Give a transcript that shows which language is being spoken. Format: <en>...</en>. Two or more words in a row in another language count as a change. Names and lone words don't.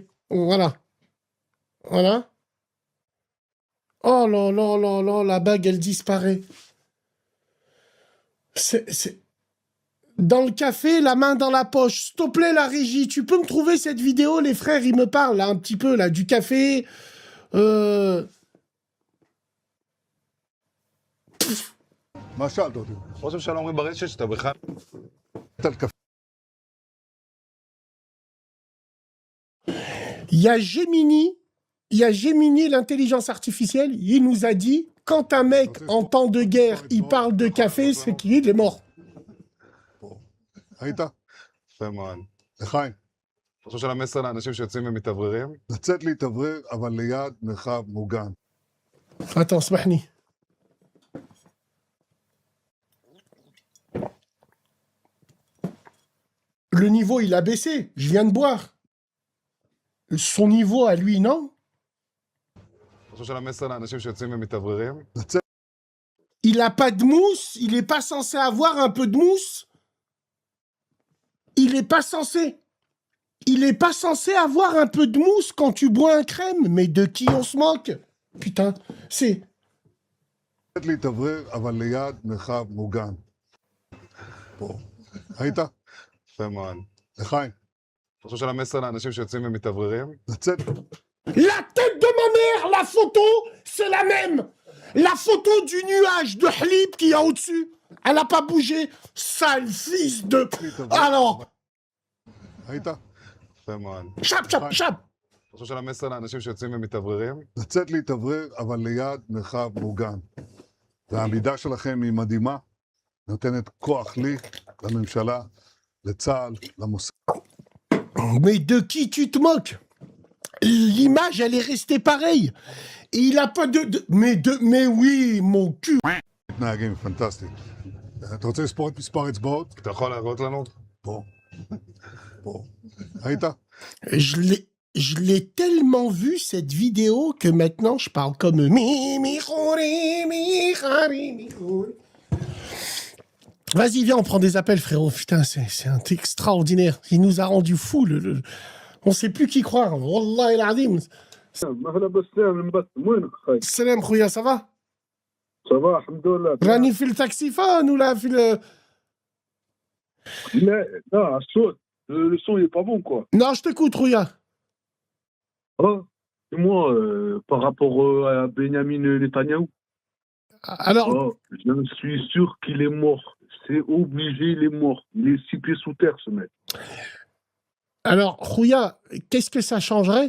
<fr>Voilà. Voilà. Oh là là là là, la bague, elle disparaît. C'est... Dans le café, la main dans la poche. S'il te plaît, la régie, tu peux me trouver cette vidéo? Les frères, ils me parlent là, un petit peu, là, du café.</fr> <he>מה שאלת אותי? ראש הממשלה אומרים ברשת שאתה בכלל... על קפה.</he> <fr>Il y a Gemini, l'intelligence artificielle, il nous a dit, quand un mec en temps de guerre, il parle de café, c'est qu'il est mort.</fr> <he>היית? יפה מאוד. לחיים. אתה חושב של המסר לאנשים שיוצאים ומתאווררים? לצאת להתאוורר, אבל ליד מרחב מוגן.</he> <fr>Attends, smahni. Le niveau, il a baissé. Je viens de boire. Son niveau à lui, non?</fr> <he>אתה חושב של המסר לאנשים שיוצאים ומתאווררים? לצאת</he> <fr>Il n'a pas de mousse. Il n'est pas censé avoir un peu de mousse. Il n'est pas censé. Il n'est pas censé avoir un peu de mousse quand tu bois un crème. Mais de qui on se moque? Putain, c'est...</fr> <he>להתאוורר, אבל ליד מרחב מוגן. פה. היית? יפה מאוד. לחיים, אתה חושב שעל המסר לאנשים שיוצאים ומתאווררים? לצאת,</he> <fr>La tête de ma mère, la photo, c'est la même. La photo du nuage de Hlib qui est au-dessus. Elle n'a pas bougé. Sale fils de... Alors,</fr> <he>ראית? יפה מאוד. chap, chap, chap. אתה חושב שעל המסר לאנשים שיוצאים ומתאווררים? לצאת להתאוורר, אבל ליד מרחב מוגן. והעמידה שלכם היא מדהימה, נותנת כוח לי, לממשלה, לצה"ל, למוסד.</he> <fr>Mais de qui tu te moques? L'image, elle est restée pareille. Et il a pas mais oui, mon cul.</fr> <he>מתנהגים, פנטסטי. אתה רוצה לספור את מספר אצבעות? אתה יכול להראות לנו? פה. פה. ראית?</he> <fr>Je l'ai tellement vu cette vidéo que maintenant je parle comme Vas-y, viens, on prend des appels, frérot. Putain, c'est un extraordinaire. Il nous a rendu fous. On sait plus qui croire.</fr> <ar>والله العظيم. اهلا بالسلام المبسم وينك اخي؟ سلام خويا,</ar> <fr>ça va?</fr> <ar>صباح الحمد لله.</ar> <fr>Rani fait le taxiphone ou là, fait le...</fr> <ar>لا الصوت</ar> <fr>le son il est pas bon quoi. Non, je t'écoute, Khouya. Ah, et moi par rapport à Benjamin Netanyahou, Alors, je suis sûr qu'il est mort. C'est obligé, il est mort. Il est 6 pieds sous terre ce mec. alors, Khouya, qu'est-ce que ça changerait?</fr>